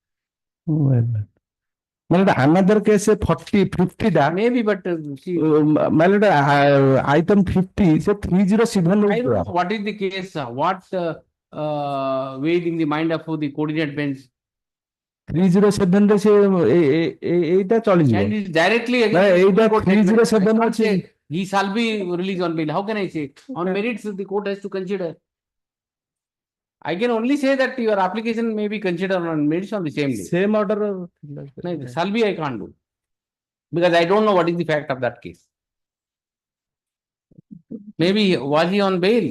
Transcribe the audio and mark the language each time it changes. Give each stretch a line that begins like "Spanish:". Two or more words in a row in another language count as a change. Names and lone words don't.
English: Another case 40, 50 maybe, but item 50 so 307. I don't know what is the case, what weighed in the mind of the coordinate bench.
Odia: 307 ରେ ସେ ଏଇଟା ଚଳିଯିବ
English: and it directly
Odia: ଏଇଟା 307 ଅଛି
English: he shall be released on bail. How can I say on merits the court has to consider? I can only say that your application may be considered on merits on the same day. Same order. No, shall be I can't do because I don't know what is the fact of that case. Maybe was he on bail?